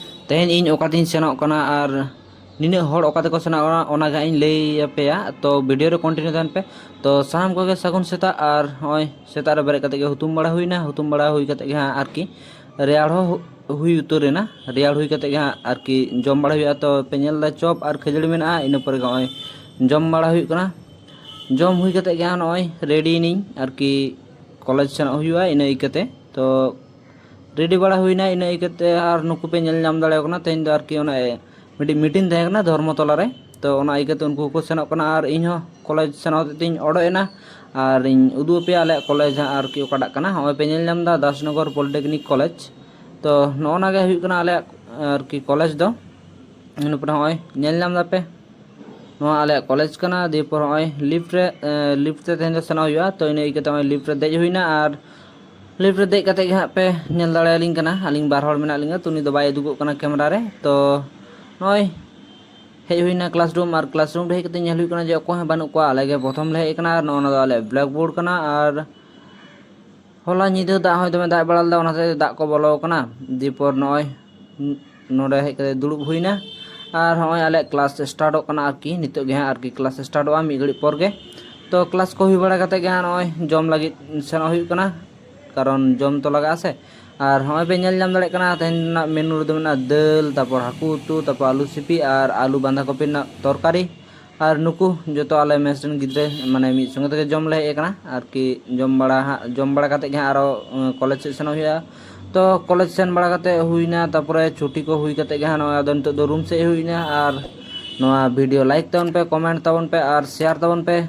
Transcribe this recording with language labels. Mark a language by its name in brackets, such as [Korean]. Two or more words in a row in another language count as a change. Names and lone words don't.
[Santali] तेहेन इन ओकातिन सेनोक कना आर निने हर ओका तेको सेनोक कना ओना गा इन लई आपेया तो वीडियो रे कंटिन्यू तान पे तो सानाम कोगे सागुन सेता आर होय सेता रे बेरेद कते गे हुतुम बड़ा हुई कते गे आरकी रेयाड़ हो हुई उतरेना रेयाड़ हुई कते गे आरकी जम बड़ा हुई तो पे नेल दा चॉप आर खजड़ी मेना इन पर होय जम बड़ा हुई कना जम हुई कते गे होय रेडी नी आरकी कॉलेज सेनोक हुईआ इन इकते तो रेडी बड़ा हुईना इन इकते आर नुकु पे नेल नाम दाड़े कना तेन दो आरकी ओना मिडी मीटिंग तहे कना धर्मतला रे तो ओना इकते उनको को सेनोक कना आर इन हो कॉलेज सेनोक तिन ओडोएना आर इन उदु पे आले कॉलेज आरकी ओकाडा कना होय पे नेल नाम दा दासनगर पॉलिटेक्निक कॉलेज तो नोना गे हुई कना आले आरकी कॉलेज दो इन पर होय नेल नाम दा पे नोआ आले कॉलेज कना दे पर होय लिफ्ट ते तेन दो सेनोक हुआ तो इन इकते होय लिफ्ट रे देज हुईना आर लिफ्ट रे देज कते गे पे नेल दाड़े आलिंग कना आलिंग बार हर मेना लिंगा तुनी दो बाय दुगो कना कैमरा रे तो नोय हेज हुईना क्लासरूम और क्लासरूम रे कते नेल हुई कना जे अको हे बानु को आले गे प्रथम ले कना आर नोना दो आले ब्लैक बोर्ड कना आर होला निदे दा होय दमे दा बड़ाल दा ओनाते दा को बोलो कना दीपर नोय नोडे हे कते दुड़ुब हुईना और होय आले क्लास स्टार्ट कना आरकी नितो गे आरकी क्लास स्टार्ट आ मी घड़ी पर गे तो क्लास को हुई बड़ा कते गे नोय जम लागि सेनो हुई कना कारण जम तो लगा से और होय पे नेल नाम दाड़े कना तेन मेनू रे दो मेना दाल तापर हाकू उतु तापर आलू सिपी और आलू बांधा कपि ना तरकारी और नुकु जो आले मेसन गिद्रे माने मिद संगे ते जम ले हे कना आरकी जम बड़ा कते गे आरो कॉलेज सेन हुआ तो कॉलेज सेन बड़ा कते हुईना तापर छुट्टी को हुई कते गे नोया दो नितो दो रूम से हुईना और नोआ वीडियो लाइक ताबन पे कमेंट ताबन पे और शेयर ताबन पे।